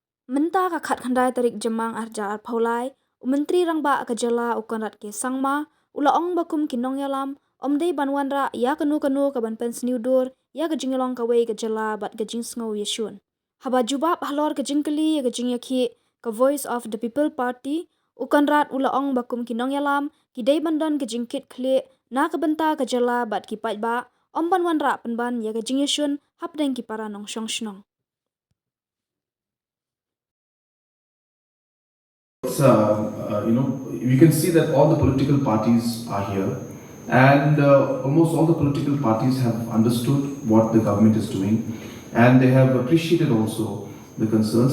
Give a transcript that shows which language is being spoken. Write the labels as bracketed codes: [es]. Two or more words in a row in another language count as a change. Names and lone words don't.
[kha] Menta ka khat khandai tarik jamang arjar phaulai Menteri rangba ka Jylla u Conrad ke sangma ula ong bakum kinong yalam omdei banwanra ya kanu ka ban Pynsniew dur ya ka jingalong ka wei ka Jylla bat ka jingsngo yeshun haba jubab halor ka jingkali ya ka jingyakhi ka Voice of the People Party u Conrad ula ong bakum kinong yalam ki dei bandon ka jingkit khle na ka banta ka Jylla bat ki pai ba om banwanra penban ya ka jingyeshun hapdeng ki para nong shong shnong. [en] You can see that all the political parties are here, and almost all the political parties have understood what the government is doing, and they have appreciated also the concerns.